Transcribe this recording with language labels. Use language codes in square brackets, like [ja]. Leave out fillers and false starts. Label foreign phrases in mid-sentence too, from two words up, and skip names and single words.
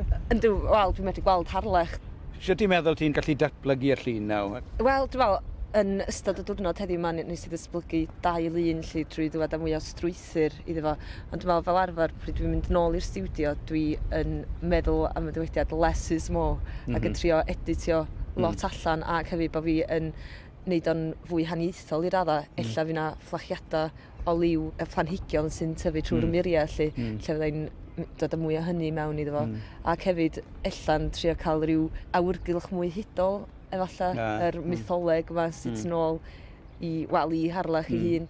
[cy] Yndw, wel, dwi'n medru gweld Harlech. Sut ti'n meddwl ti'n gallu datblygu'r llun nawr? Wel, dwi'n meddwl, yn ystod y diwrnod heddiw yma, nes i ddysblygu 2 lun lle trwy ddod â mwy o strwythyr iddo fo. Ond dwi'n meddwl fel arfer, pryd dwi'n mynd nôl i'r stiwdio, dwi yn meddwl am y dywediad [en] less is more, [cy] ac yn trio editio lot allan, ac hefyd bod fi yn wneud o'n fwy haniaethol i radda. Ella fi na fflachiadau o liw y planhigion sy'n tyfu trwy'r muriau, lle fyddai'n dod â mwy o hynny mewn iddo fo. Ac hefyd, ella'n trio cael rhyw awyrgylch mwy hudol, efallai, yr mytholeg yma sydd nôl i Harlech ei hun.